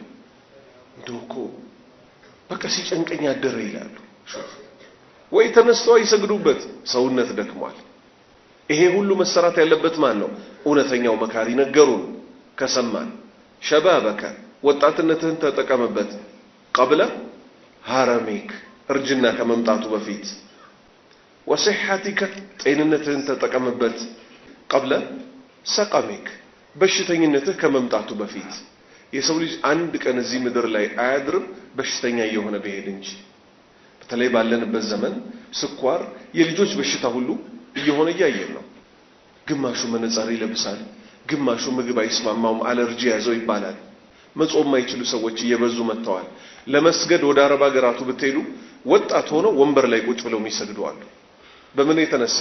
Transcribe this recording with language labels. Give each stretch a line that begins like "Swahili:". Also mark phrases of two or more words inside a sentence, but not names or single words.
Amharic: ዶኮ በቃ ሲጨንቀኝ አደረ ይላሉ። ወይ ተነስተው አይሰግዱበት፣ ሰውነት ደክሟል። ይሄ ሁሉ መሰራት ያለበት ማን ነው? እውነተኛው መካሪ ነገሩን ከሰማን ሸባበከ ወጣትነትህን ተጠቀመበት
Arabic: قبل هرمك
Amharic: እርጅና ከመምጣቱ በፊት وصحتك ጤንነትህን ተጠቀመበት
Arabic: قبل سقمك
Amharic: በሽተኝነትህ ከመምጣቱ በፊት። የሰው ልጅ አንድ ቀን እዚህ ምድር ላይ አያድርም በሽተኛ የሆነ በሄድ እንጂ። በተለይ ባለንበት ዘመን ስኳር የልጆች በሽታ ሁሉ እየሆነ ያየን ነው። ግማሹ መነጽር ይለብሳል፣ ግማሹ ምግብ አይስማማውም፣ አለርጂ ያዘው ይባላል። መጾም ማይችሉ ሰዎች እየበዙ መጥተዋል። ለመስገድ ወደ አረብ ሀገራቱ ብትሄዱ ወጣት ሆነው ወንበር ላይ ቁጭ ብለው የሚሰግዱ አሉ። በምን የተነሳ?